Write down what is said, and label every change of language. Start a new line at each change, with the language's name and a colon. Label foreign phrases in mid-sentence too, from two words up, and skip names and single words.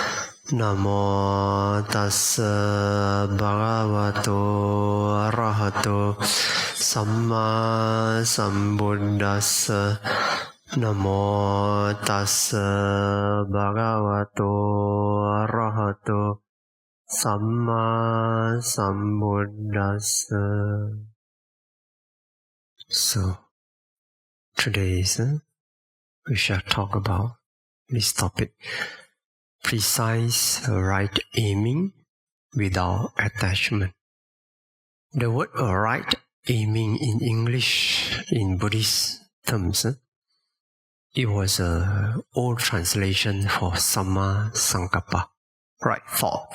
Pali: Namo tassa bhagavato arahato sammasambuddhassa. Namo tassa bhagavato arahato Sammāsaṅkappa.
English: So, today we shall talk about this topic: precise right aiming without attachment. The word right aiming in English, in Buddhist terms, it was an old translation for Sammāsaṅkappa, right thought.